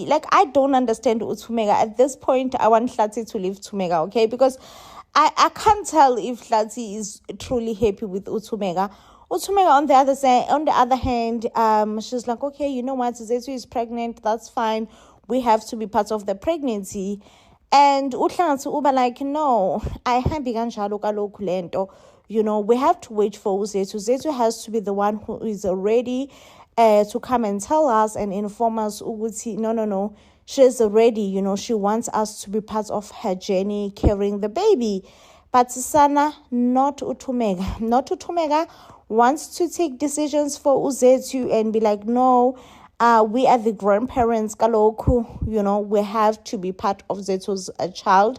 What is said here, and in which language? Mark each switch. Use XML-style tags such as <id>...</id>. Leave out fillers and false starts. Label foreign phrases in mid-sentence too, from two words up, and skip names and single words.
<en>Like, I don't understand Utumega. At this point, I want Hlati to leave Tumega, okay? Because I can't tell if Hlati is truly happy with Utumega. Utumega, on the other hand, she's like, okay, you know what? Zethu is pregnant. That's fine. We have to be part of the pregnancy. And uHlangathu uba like, no,</en> <xh>I hambi kanjalo kaloku lento.</xh> <en>You know, we have to wait for Zethu. Zethu has to be the one who is ready to come and tell us and inform us ukuthi no, she's ready. You know, she wants us to be part of her journey carrying the baby. But Sana, not Utumega wants to take decisions for Zethu and be like, no, we are the grandparents, kaloku, you know, we have to be part of Zethu's child.</en>